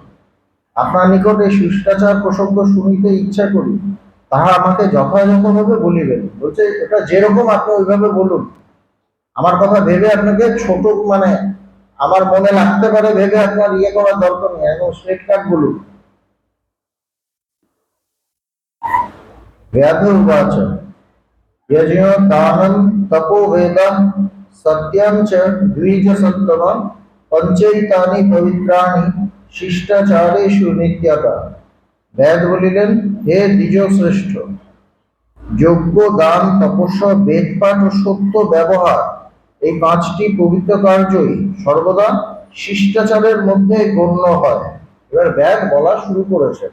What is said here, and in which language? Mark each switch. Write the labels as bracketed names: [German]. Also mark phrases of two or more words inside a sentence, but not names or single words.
[Bangla] আপনার নিকট এই শিষ্টাচার প্রসঙ্গ শুনিতে ইচ্ছা করি, তাহা আমাকে যথাযথভাবে বলিবেন। বলছে এটা যেরকম আপনি ওইভাবে বলুন, আমার কথা ভেবে আপনাকে ছোট, মানে আমার মনে লাগতে পারে ভেবে আপনার ইয়ে করার দরকার নেই, একদম [English] straight cut [Bangla] বলুন। [Sanskrit] व्याध उवाच यज्ञ दानं तपो वेद सत्यं च द्विज सत्तम पंचैतानि पवित्राणि शिष्टाचारेषु नित्यता। [Bangla] ব্যাদ বলিলেন, হে দ্বিজ শ্রেষ্ঠ, যজ্ঞ, দান, তপস্যা, বেদপাঠ ও সত্য ব্যবহার, এই পাঁচটি পবিত্র কার্যই সর্বদা শিষ্টাচারের মধ্যে গণ্য হয়। এবার ব্যাদ বলা শুরু করেছেন।